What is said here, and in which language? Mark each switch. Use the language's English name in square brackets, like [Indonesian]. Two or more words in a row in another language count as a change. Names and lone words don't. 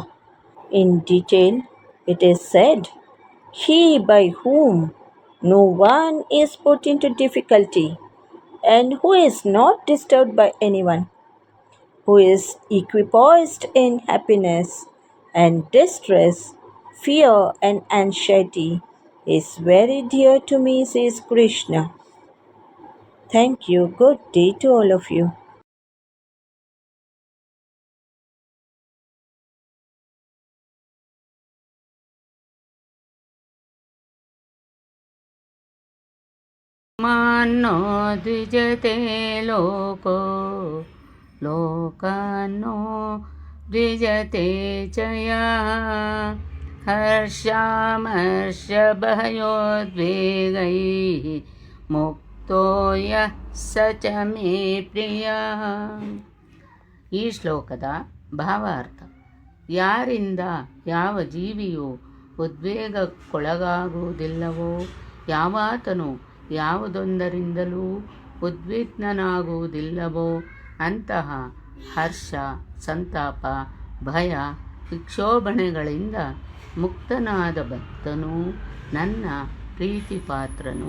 [English] In detail, it is said, he by whom no one is put into difficulty and who is not disturbed by anyone, who is equipoised in happiness and distress, fear and anxiety, is very dear to me, says Krishna. Thank you. Good day to all of you. [Sanskrit] मान्नो द्विजते लोको लोकान्नो द्विजते च यः हर्षामर्षभयोद्वेगैः मुक्तो यः स च मे ಪ್ರಿಯಃ. [Kannada] ಈ ಶ್ಲೋಕದ ಭಾವಾರ್ಥ: ಯಾರಿಂದ ಯಾವ ಜೀವಿಯು ಉದ್ವೇಗಕ್ಕೊಳಗಾಗುವುದಿಲ್ಲವೋ, ಯಾವಾತನು ಯಾವುದೊಂದರಿಂದಲೂ ಉದ್ವಿಗ್ನನಾಗುವುದಿಲ್ಲವೋ ಅಂತಹ ಹರ್ಷ, ಸಂತಾಪ, ಭಯ, ವಿಕ್ಷೋಭಣೆಗಳಿಂದ ಮುಕ್ತನಾದ ಭಕ್ತನು ನನ್ನ ಪ್ರೀತಿಪಾತ್ರನು.